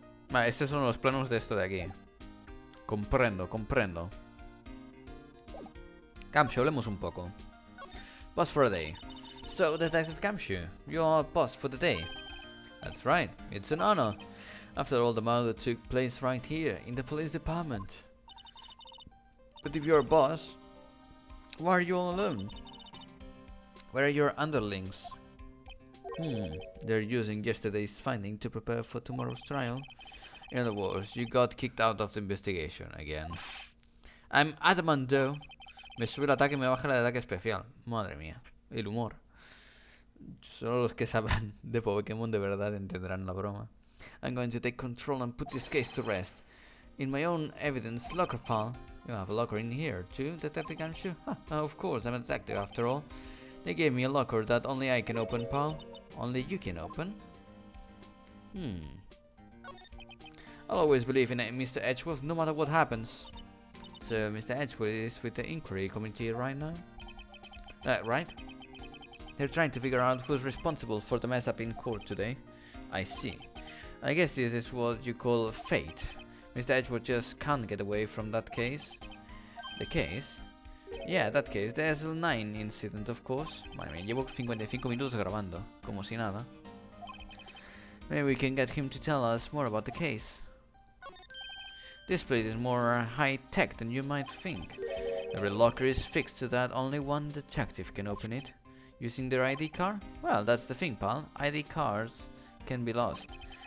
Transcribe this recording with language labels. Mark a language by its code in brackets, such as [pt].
[es] Vale, estos son los planos de esto de aquí. Comprendo. Camshaw, hablemos un poco. [en] Boss for a day. So, Detective Camshaw, you're boss for the day. That's right, it's an honor. After all the murder took place right here, in the police department. But if you're a boss, why are you all alone? Where are your underlings? They're using yesterday's finding to prepare for tomorrow's trial. In other words, you got kicked out of the investigation again. I'm adamant though. [es] Me sube el ataque y me baja el ataque especial. Madre mía, el humor. Solo los que saben de Pokémon de verdad entenderán la broma. [en] I'm going to take control and put this case to rest. In my own evidence locker, pal. You have a locker in here too, Detective Ganshu? Of course, I'm a detective after all. They gave me a locker that only I can open, pal. Only you can open? I'll always believe in Mr. Edgeworth, no matter what happens. So, Mr. Edgeworth is with the inquiry committee right now? Right? They're trying to figure out who's responsible for the mess up in court today. I see. I guess this is what you call fate. Mr. Edgeworth just can't get away from that case. The case? Yeah, that case. The SL9 incident, of course. [es] Madre mía, llevo 55 minutos grabando. Como si nada. [en] Maybe we can get him to tell us more about the case. This place is more high-tech than you might think. Every locker is fixed so that only one detective can open it. Using their ID card? Well, that's the thing, pal. ID cards can be lost.